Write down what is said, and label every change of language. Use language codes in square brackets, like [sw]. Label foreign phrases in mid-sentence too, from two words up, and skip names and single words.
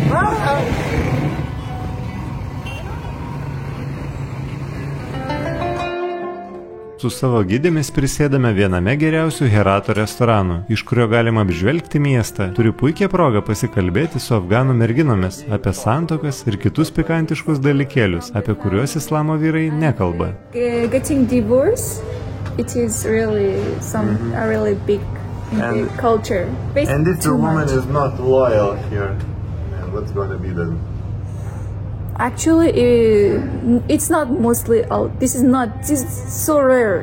[lt] Su savo gidėmis prisėdame viename geriausių Herato restoranų, iš kurio galima apžvelgti miestą. Turiu puikią progą pasikalbėti su afganų merginomis apie santuokas ir kitus pikantiškus dalykėlius, apie kuriuos islamo vyrai nekalba. [en] Getting divorced, it is really a really big culture. And if the woman is not loyal here, what's going to be then? Actually, it's not mostly out. This is so rare.